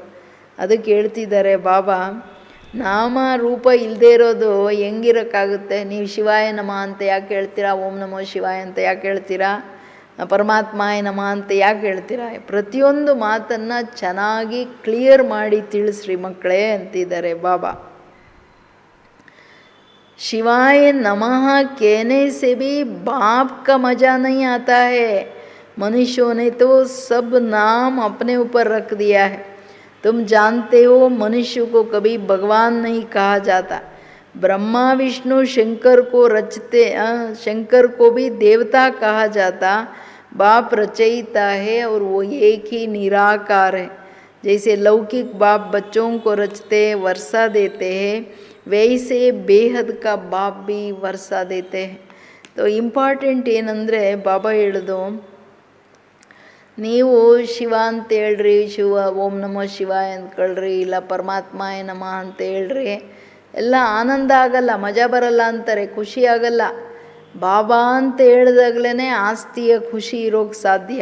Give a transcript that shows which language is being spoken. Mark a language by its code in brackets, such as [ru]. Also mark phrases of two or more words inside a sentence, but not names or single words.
[kn] ಅದಕ್ಕೆ ಹೇಳ್ತಿದ್ದಾರೆ ಬಾಬಾ, ನಾಮ ರೂಪ ಇಲ್ಲದೆ ಇರೋದು ಹೆಂಗಿರೋಕ್ಕಾಗುತ್ತೆ? ನೀವು [sa] ಶಿವಾಯ ನಮಃ [kn] ಅಂತ ಯಾಕೆ ಹೇಳ್ತೀರಾ? [sa] ಓಂ ನಮೋ ಶಿವಾಯ [kn] ಅಂತ ಯಾಕೆ ಹೇಳ್ತೀರಾ? [sa] ಪರಮಾತ್ಮಾಯ ನಮಃ [kn] ಅಂತ ಯಾಕೆ ಹೇಳ್ತೀರಾ? ಪ್ರತಿಯೊಂದು ಮಾತನ್ನು ಚೆನ್ನಾಗಿ ಕ್ಲಿಯರ್ ಮಾಡಿ ತಿಳಿಸ್ರಿ ಮಕ್ಕಳೇ ಅಂತಿದ್ದಾರೆ ಬಾಬಾ. [sa] शिवाय नमः [hi] कहने से भी बाप का मज़ा नहीं आता है. मनुष्यों ने तो सब नाम अपने ऊपर रख दिया है. तुम जानते हो मनुष्य को कभी भगवान नहीं कहा जाता. ब्रह्मा विष्णु शंकर को रचते, शंकर को भी देवता कहा जाता. बाप रचयिता है और वो एक ही निराकार है. जैसे लौकिक बाप बच्चों को रचते वर्षा देते हैं, वैसे बेहद का बाप भी वर्षा देते हैं. [kn] तो ಇಂಪಾರ್ಟೆಂಟ್ ಏನಂದರೆ ಬಾಬಾ ಹೇಳೋದು, ನೀವು ಶಿವ ಅಂತ ಹೇಳ್ರಿ, ಶಿವ [sa] ಓಂ ನಮೋ ಶಿವಾಯ [kn] ಅಂದ್ಕೊಳ್ರಿ, ಇಲ್ಲ [sa] ಪರಮಾತ್ಮಾಯ ನಮಃ [kn] ಅಂತ ಹೇಳ್ರಿ, ಎಲ್ಲ ಆನಂದ ಆಗಲ್ಲ, ಮಜಾ ಬರಲ್ಲ ಅಂತಾರೆ, ಖುಷಿ ಆಗಲ್ಲ. ಬಾಬಾ ಅಂತ ಹೇಳಿದಾಗಲೇ ಆಸ್ತಿಯ ಖುಷಿ ಇರೋಕ್ಕೆ ಸಾಧ್ಯ.